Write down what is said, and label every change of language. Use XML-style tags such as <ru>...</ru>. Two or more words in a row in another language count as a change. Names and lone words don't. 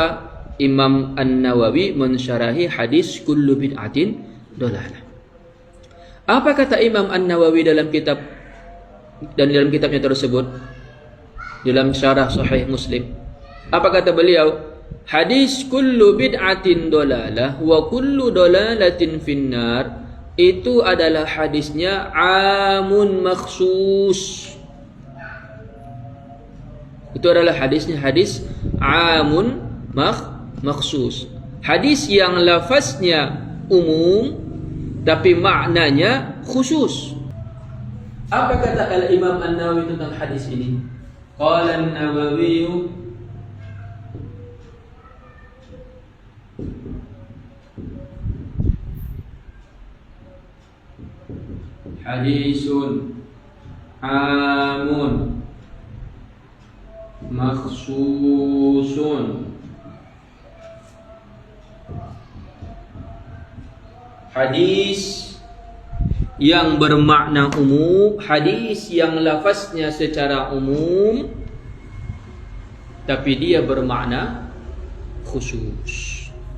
<id>Imam An-Nawawi mensyarahi hadis</id> <ar>kullu bid'atin dolalah.</ar> <id>Apa kata Imam An-Nawawi dalam kitabnya tersebut? Dalam Syarah Sahih Muslim. Apa kata beliau? Hadis</id> <ar>kullu bid'atin dolalah wa kullu dolalatin finnar,</ar> <id>itu adalah hadisnya</id> <ar>amun makhsus.</ar> <id>Itu adalah hadisnya hadis</id> <ar>amun makhsus.</ar> <id>Hadis yang lafaznya umum tapi maknanya khusus. Apa kata Al-Imam An-Nawawi tentang hadis ini?</id> <ar>Qala An-Nawawi hadisun amun makhsusun.</ar> <id>Hadis yang bermakna umum, hadis yang lafaznya secara umum tapi dia bermakna khusus.</id>